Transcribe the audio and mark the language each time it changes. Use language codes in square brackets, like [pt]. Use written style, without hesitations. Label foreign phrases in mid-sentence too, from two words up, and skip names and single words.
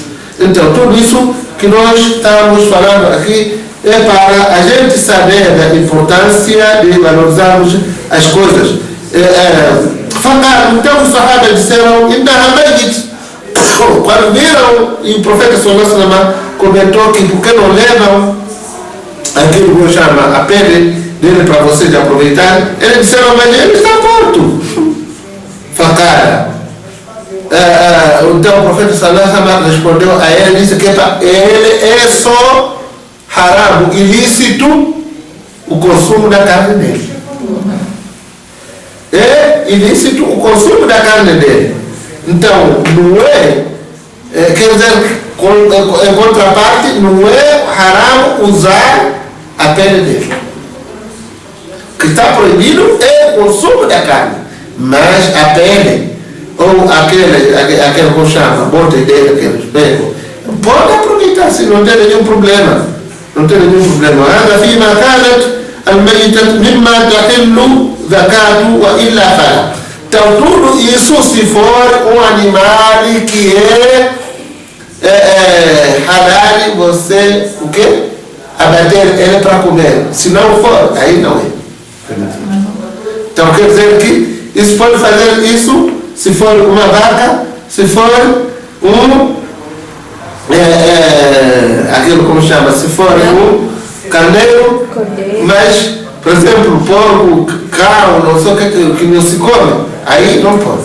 [pt] Então tudo isso que nós estamos falando aqui é para a gente saber da importância de valorizarmos as coisas. Então os sahabas disseram, quando viram, e o profeta [ar] صلى الله عليه وسلم [pt] comentou que por que não levam aquilo que eu chamo a pele dele para vocês aproveitarem, eles disseram, mas ele está morto. Fakara. Então o profeta [ar] صلى الله عليه وسلم [pt] respondeu a ele, disse que ele é só haram, ilícito, o consumo da carne dele. É ilícito o consumo da carne dele. Então, não quer dizer, em contraparte, não é haram usar a pele dele. O que está proibido é o consumo da carne, mas a pele, ou aquele que chama, a bote dele, aquele espelho, pode aproveitar, se não tem nenhum problema. Não tem nenhum problema. [ar] هذا فيما كانت الميتة مما تحل ذكاته وإلا فلا. [pt] Então tudo isso se for um animal que é halal, você o quê? Abater ele para comer. Se não for, aí não é. Então quer dizer que isso pode fazer isso se for uma vaca, se for aquilo como chama, se for um carneiro, mas por exemplo, porco, carro, não sei o que não se come, aí não pode.